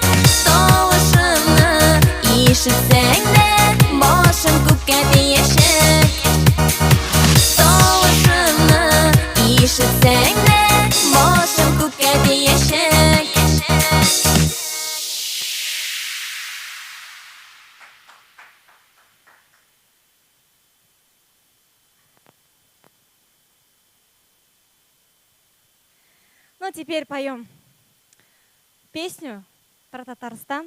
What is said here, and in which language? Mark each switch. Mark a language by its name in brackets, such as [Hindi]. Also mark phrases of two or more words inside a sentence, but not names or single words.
[Uzbek] Tovushimni eshitsang de, boshim ko'kka teshik. Tovushimni eshitsang de, boshim ko'kka teshik. [Russian] Ну, теперь поем песню про Татарстан.